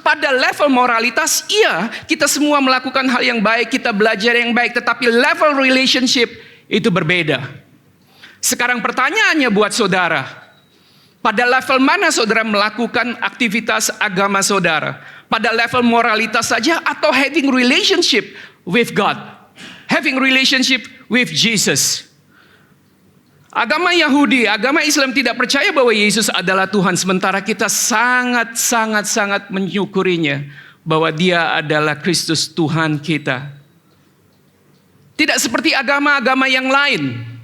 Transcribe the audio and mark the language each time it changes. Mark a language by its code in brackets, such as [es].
[id] Pada level moralitas, iya, kita semua melakukan hal yang baik, kita belajar yang baik, tetapi level relationship itu berbeda. Sekarang pertanyaannya buat saudara, pada level mana saudara melakukan aktivitas agama saudara? Pada level moralitas saja atau [en] having relationship with God? Having relationship with Jesus? [id] Agama Yahudi, agama Islam tidak percaya bahwa Yesus adalah Tuhan. Sementara kita sangat menyukurinya. Bahwa dia adalah Kristus Tuhan kita. Tidak seperti agama-agama yang lain.